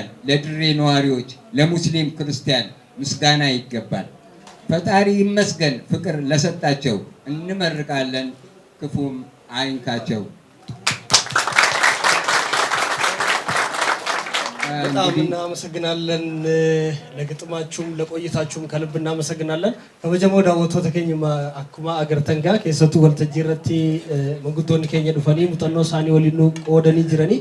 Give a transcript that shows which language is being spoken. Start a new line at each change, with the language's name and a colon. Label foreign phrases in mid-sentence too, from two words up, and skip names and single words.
Amharic: ለድሬ ነዋሪዎች ለሙስሊም ክርስቲያን ምስጋና ይገባል። ፈጣሪ ይመስገን ፍቅር ለሰጣቸው እንመርቃለን ክፉም አይንካቸው። በጣም እናመሰግናለን። ለግጥማችሁም ለቆይታችሁም ከልብ እናመሰግናለን። ከመጀመሪያው ዳወቶተ
Oromo: keenya akkuma agartan gaa keessattuu waltajjii irratti manguddoonni keenya dhufanii muuxannoo isaanii waliin qoodanii jiranii.